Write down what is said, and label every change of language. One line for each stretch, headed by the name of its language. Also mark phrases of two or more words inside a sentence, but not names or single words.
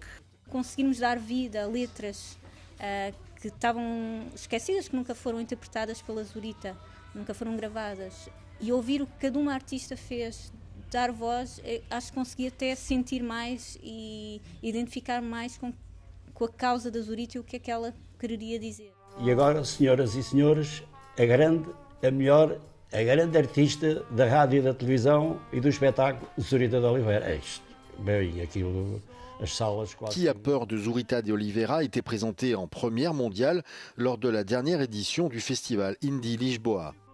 Portuguese: Conseguimos dar vida a letras que estavam esquecidas, que nunca foram interpretadas pela Zurita, nunca foram gravadas, e ouvir o que cada uma artista fez, dar voz, acho que consegui até sentir mais e identificar mais com a causa da Zurita e o que é que ela queria dizer. E agora, senhoras e senhores, a grande artista da rádio e da televisão e do espetáculo, Zurita de Oliveira. É isto, bem, aquilo...
French: Qui a peur de Zurita de Oliveira était présenté en première mondiale lors de la dernière édition du festival Indie Lisboa.